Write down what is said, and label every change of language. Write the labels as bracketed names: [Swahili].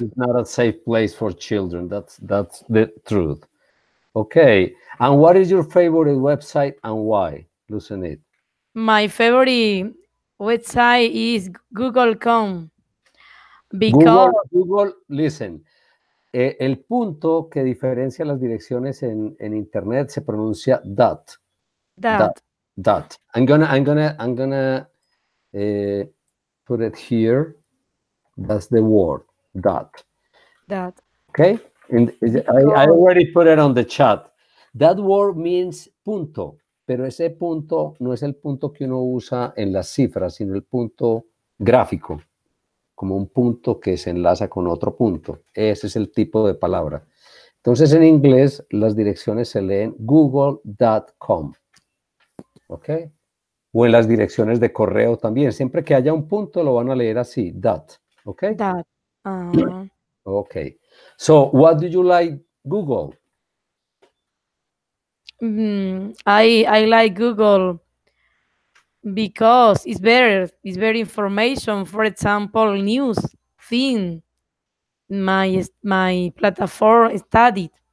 [English] It's not a safe place for children. That's the truth. Okay. And what is your favorite website and why? Listen it. My favorite website is Google.com because Google, listen. [Spanish] El punto que diferencia las direcciones en Internet se pronuncia dot, [English] that dot. I'm gonna uh, put it here. That's the word, dot. that Okay? I because already put it on the chat. That word means [Spanish] punto, pero ese punto no es el punto que uno usa en las cifras, sino el punto gráfico, como un punto que se enlaza con otro punto. Ese es el tipo de palabra. Entonces, en inglés, las direcciones se leen google.com, ¿ok? O en las direcciones de correo también. Siempre que haya un punto, lo van a leer así, dot, ¿ok? [English] that uh, Okay. So, what do you like Google? I like Google because it's better. It's better information. For example, news thing. My platform studied